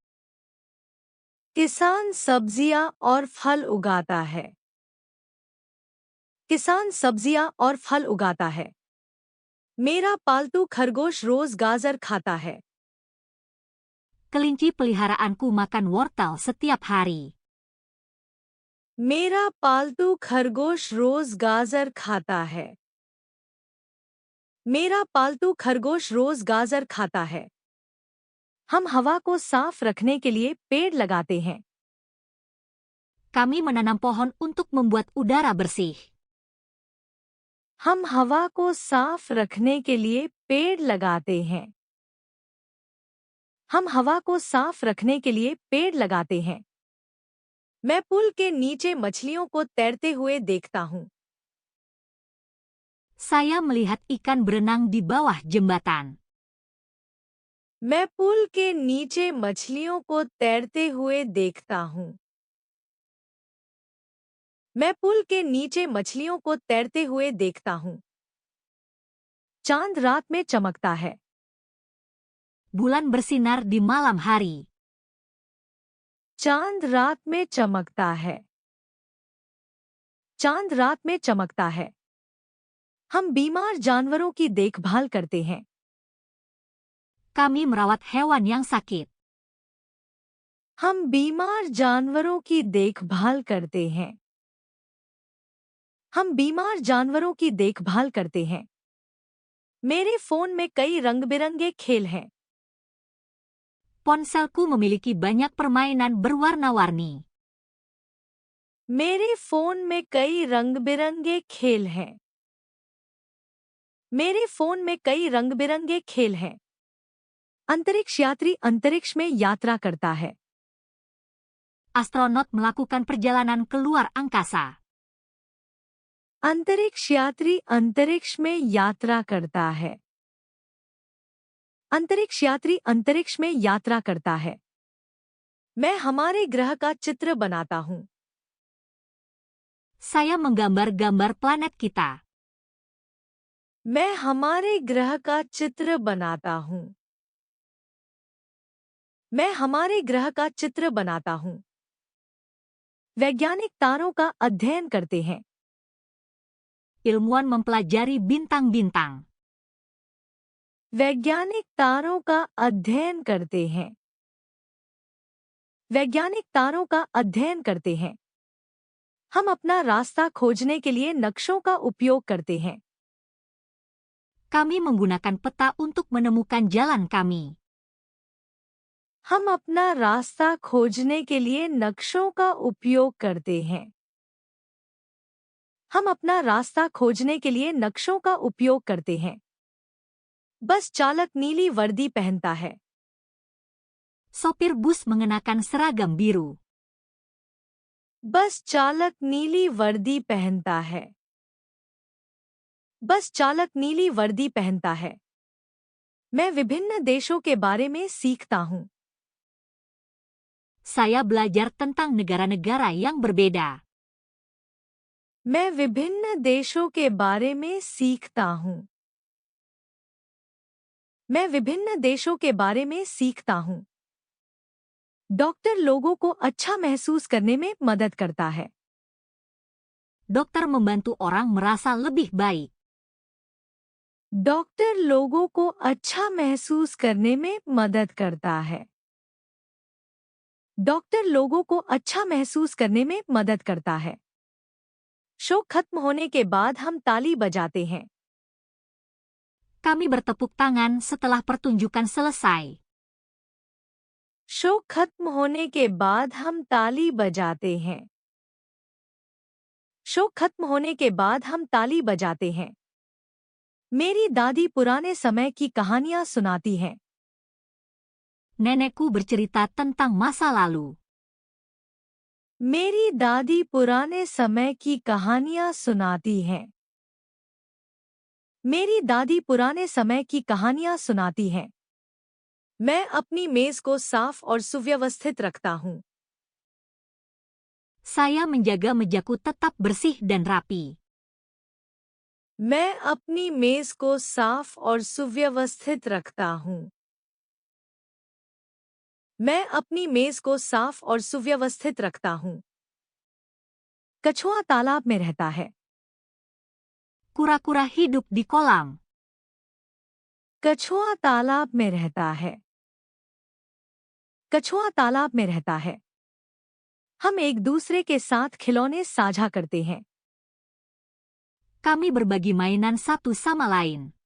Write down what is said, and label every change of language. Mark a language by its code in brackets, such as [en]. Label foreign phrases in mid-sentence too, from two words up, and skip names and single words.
[hi] किसान सब्जियां और फल उगाता है। किसान सब्जियां और फल उगाता है। मेरा पालतू खरगोश रोज गाजर खाता है। [id] Kelinci peliharaanku makan wortel setiap hari. [hi] मेरा पालतू खरगोश रोज गाजर खाता है। मेरा पालतू खरगोश रोज गाजर खाता है। हम हवा को साफ रखने के लिए पेड़ लगाते हैं। [id] Kami menanam pohon untuk membuat udara bersih. [hi] हम हवा को साफ रखने के लिए पेड़ लगाते हैं। हम हवा को साफ रखने के लिए पेड़ लगाते हैं। मैं पुल के नीचे मछलियों को तैरते हुए देखता हूँ। [id] Saya melihat ikan berenang di bawah jembatan. [hi] मैं पुल के नीचे मछलियों को तैरते हुए देखता हूँ। मैं पुल के नीचे मछलियों को तैरते हुए देखता हूँ। चांद रात में चमकता है। [id] Bulan bersinar di malam hari. [hi] चांद रात में चमकता है। चांद रात में चमकता है। हम बीमार जानवरों की देखभाल करते हैं। [id] Kami merawat hewan yang sakit. [hi] हम बीमार जानवरों की देखभाल करते हैं। हम बीमार जानवरों की देखभाल करते हैं। मेरे फोन में कई रंग-बिरंगे खेल हैं। [id] Ponselku memiliki banyak permainan berwarna-warni. [hi] मेरे फोन में कई रंग-बिरंगे खेल हैं। मेरे फोन में कई रंग-बिरंगे खेल हैं। अंतरिक्ष यात्री अंतरिक्ष में यात्रा करता है। [id] Astronot melakukan perjalanan ke luar angkasa. [hi] अंतरिक्ष यात्री अंतरिक्ष में यात्रा करता है। अंतरिक्ष यात्री अंतरिक्ष में यात्रा करता है। मैं हमारे ग्रह का चित्र बनाता हूँ। [id] Saya menggambar-gambar planet kita. [hi] मैं हमारे ग्रह का चित्र बनाता हूँ। मैं हमारे ग्रह का चित्र बनाता हूँ। वैज्ञानिक तारों का अध्ययन करते हैं। [id] Ilmuwan mempelajari bintang-bintang. [hi] वैज्ञानिक तारों का अध्ययन करते हैं। वैज्ञानिक तारों का अध्ययन करते हैं। हम अपना रास्ता खोजने के लिए नक्शों का उपयोग करते हैं। [id] Kami menggunakan peta untuk menemukan jalan kami. [hi] हम अपना रास्ता खोजने के लिए नक्शों का उपयोग करते हैं। हम अपना रास्ता खोजने के लिए नक्शों का उपयोग करते हैं। बस चालक नीली वर्दी पहनता है। [id] Sopir bus mengenakan seragam biru. [hi] बस चालक नीली वर्दी पहनता है। बस चालक नीली वर्दी पहनता है। मैं विभिन्न देशों के बारे में सीखता हूँ। [id] Saya belajar tentang negara-negara yang berbeda. [hi] मैं विभिन्न देशों के बारे में सीखता हूँ। मैं विभिन्न देशों के बारे में सीखता हूँ। डॉक्टर लोगों को अच्छा महसूस करने में मदद करता है। [id] Dokter membantu orang merasa lebih baik. [hi] डॉक्टर लोगों को अच्छा महसूस करने में मदद करता है। डॉक्टर लोगों को अच्छा महसूस करने में मदद करता है। शो खत्म होने के बाद हम ताली बजाते हैं। [id] Kami bertepuk tangan setelah pertunjukan selesai. [hi] शो खत्म होने के बाद हम ताली बजाते हैं। शो खत्म होने के बाद हम ताली बजाते हैं। मेरी दादी पुराने समय की कहानियां सुनाती हैं। [id] Nenekku bercerita tentang masa lalu. [hi] मेरी दादी पुराने समय की कहानियां सुनाती हैं। मेरी दादी पुराने समय की कहानियां सुनाती हैं। मैं अपनी मेज को साफ और सुव्यवस्थित रखता हूँ। [id] Saya menjaga mejaku tetap bersih dan rapi. [hi] मैं अपनी मेज को साफ और सुव्यवस्थित रखता हूँ। मैं अपनी मेज को साफ और सुव्यवस्थित रखता हूँ। कछुआ तालाब में रहता है। [id] Kura-kura hidup di kolam. [hi] कछुआ तालाब में रहता है। कछुआ तालाब में रहता है। हम एक दूसरे के साथ खिलौने साझा करते हैं। [id] Kami berbagi mainan satu sama lain.